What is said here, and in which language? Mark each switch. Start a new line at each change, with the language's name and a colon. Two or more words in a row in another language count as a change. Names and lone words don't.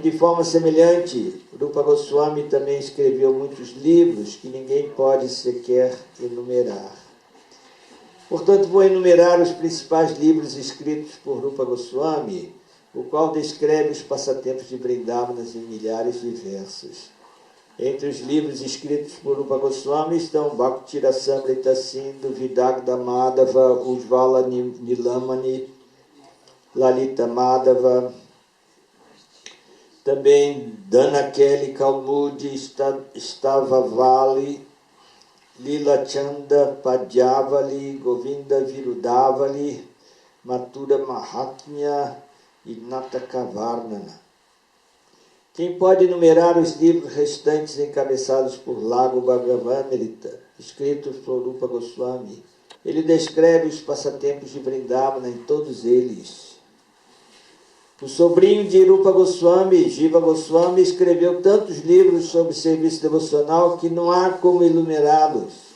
Portuguese: De forma semelhante, Rupa Goswami também escreveu muitos livros que ninguém pode sequer enumerar. Portanto, vou enumerar os principais livros escritos por Rupa Goswami, o qual descreve os passatempos de Vrindavana em milhares de versos. Entre os livros escritos por Rupa Goswami estão Bhakti Rasamrita Sindhu, Vidagda Madhava, Ujvala Nilamani, Lalita Madhava, também Dhanakeli Kalmudi, Stavavali, Lila Chanda Padjavali, Govinda Virudavali, Mathura Mahatmya e Natakavarnana. Quem pode enumerar os livros restantes encabeçados por Lago Bhagavatamrita, escritos por Rupa Goswami? Ele descreve os passatempos de Vrindavana em todos eles. O sobrinho de Rupa Goswami, Jiva Goswami, escreveu tantos livros sobre serviço devocional que não há como enumerá-los.